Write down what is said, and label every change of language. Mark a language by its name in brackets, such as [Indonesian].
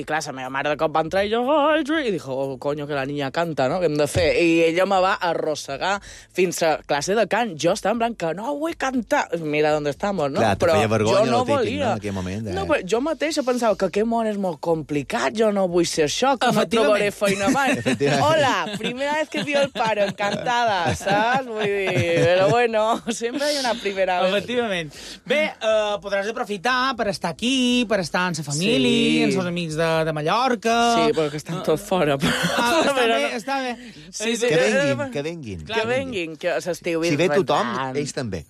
[Catalan] I clar, la meva mare de cop va entrar i jo... I [Spanish] dijo, oh, coño, que la niña canta, no? [Catalan] Què hem de fer? I ella me va arrossegar fins a classe de cant. Jo estava en blanc, que no vull cantar. Mira d'on estamos, no? Clar, però feia vergonya, jo no volia. Típic, no, en aquell moment, No, però jo mateixa pensava que aquest món és molt complicat, jo no vull ser això, que no trobaré feina mai. [Spanish] Hola, primera vez que vi el pare, encantada, saps? [Catalan] Vull dir, però bueno, sempre hi ha una primera vegada. Efectivament. Bé, podràs aprofitar per estar aquí, per estar amb la família, amb els amics de de Mallorca... Sí, però que estan tots fora. Està bé. Sí. Que venguin. Clar, que venguin, que s'estiu vindran. Si ve tothom, ells també.